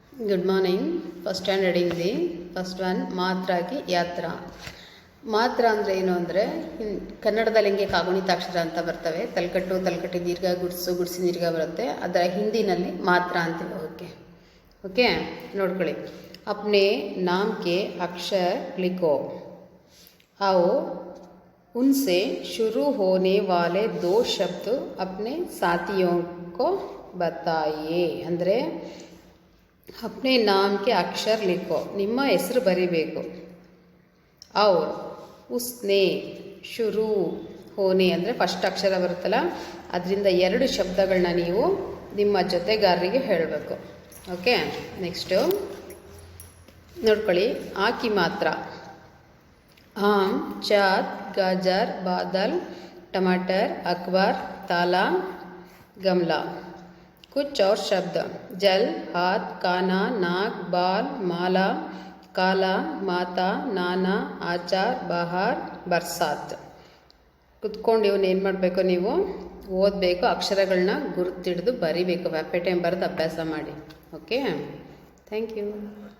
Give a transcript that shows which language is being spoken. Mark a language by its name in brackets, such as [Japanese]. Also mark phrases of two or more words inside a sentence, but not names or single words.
[English] Good morning. First standard Hindi. First one [Hindi] मात्रा की यात्रा. [Kannada] ಮಾತ್ರ ಅಂದರೆ ಏನು ಅಂದರೆ ಕನ್ನಡದಲ್ಲಿ ಹಿಂಗೆ ಕಾಗುಣಿತಾಕ್ಷರ ಅಂತ ಬರ್ತವೆ. ತಲ್ಕಟ್ಟು ತಲ್ಕಟ್ಟಿ ದೀರ್ಘ, ಗುಡ್ಸು ಗುಡ್ಸಿ ದೀರ್ಘ ಬರುತ್ತೆ. ಅದರ ಹಿಂದಿನಲ್ಲಿ ಮಾತ್ರ ಅಂತೀವಿ. ಓಕೆ ನೋಡ್ಕೊಳ್ಳಿ. [Hindi] अपने नाम के अक्षर लिखो. आओ उनसे शुरू होने वाले दो शब्द अपने साथियों को बताइए. ಅಂದರೆ अपने नाम के अक्षर लिखो. [Kannada] ನಿಮ್ಮ ಹೆಸರು ಬರಿಬೇಕು. [Hindi] और उसने शुरू होने [Kannada] ಅಂದರೆ ಫಸ್ಟ್ ಅಕ್ಷರ ಬರುತ್ತಲ್ಲ, ಅದರಿಂದ ಎರಡು ಶಬ್ದಗಳನ್ನ ನೀವು ನಿಮ್ಮ ಜೊತೆಗಾರರಿಗೆ ಹೇಳಬೇಕು. [English] Okay, next [Kannada] ನೋಡ್ಕೊಳ್ಳಿ. [Hindi] आ की मात्रा. आम, चाँद, गाजर, बादल, टमाटर, अखबार, ताला, गमला. कुछ और शब्द: जल, हाथ, काना, नाक, बाल, माला, काला, माता, नाना, आचार, बहार, बरसात. [Kannada] ಕುತ್ಕೊಂಡು ಇವನ್ನ ಏನು ಮಾಡಬೇಕು, ನೀವು ಓದಬೇಕು. ಅಕ್ಷರಗಳನ್ನ ಗುರುತಿಡಿದು ಬರಿಬೇಕು. ವ್ಯಾಪೆ ಟೈಮ್ ಬರೆದು ಅಭ್ಯಾಸ ಮಾಡಿ. [English] Okay, thank you.